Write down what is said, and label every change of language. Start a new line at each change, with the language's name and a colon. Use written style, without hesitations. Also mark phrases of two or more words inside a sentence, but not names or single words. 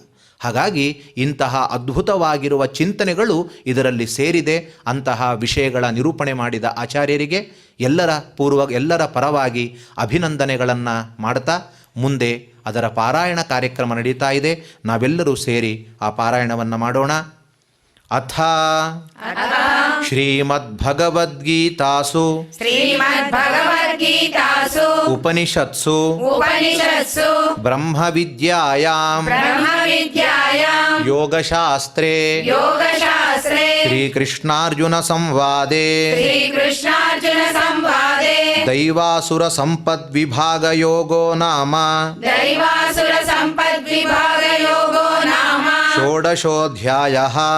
Kannada: ಹಾಗಾಗಿ ಇಂತಹ ಅದ್ಭುತವಾಗಿರುವ ಚಿಂತನೆಗಳು ಇದರಲ್ಲಿ ಸೇರಿದೆ. ಅಂತಹ ವಿಷಯಗಳ ನಿರೂಪಣೆ ಮಾಡಿದ ಆಚಾರ್ಯರಿಗೆ ಎಲ್ಲರ ಪರವಾಗಿ ಅಭಿನಂದನೆಗಳನ್ನು ಮಾಡ್ತಾ ಮುಂದೆ ಅದರ ಪಾರಾಯಣ ಕಾರ್ಯಕ್ರಮ ನಡೀತಾ ಇದೆ. ನಾವೆಲ್ಲರೂ ಸೇರಿ ಆ ಪಾರಾಯಣವನ್ನು ಮಾಡೋಣ.
Sanskrit: ಅಥ ಶ್ರೀಮದ್ಭಗವದ್ಗೀತಾಸು ಉಪನಿಷತ್ಸು ಬ್ರಹ್ಮವಿದ್ಯಾಯಾಂ ಯೋಗಶಾಸ್ತ್ರೇ ಶ್ರೀಕೃಷ್ಣಾರ್ಜುನ ಸಂವಾದೇ ದೈವಾಸುರ ಸಂಪದ್ವಿಭಾಗಯೋಗೋ ನಾಮ ಷೋಡಶೋऽಧ್ಯಾಯಃ.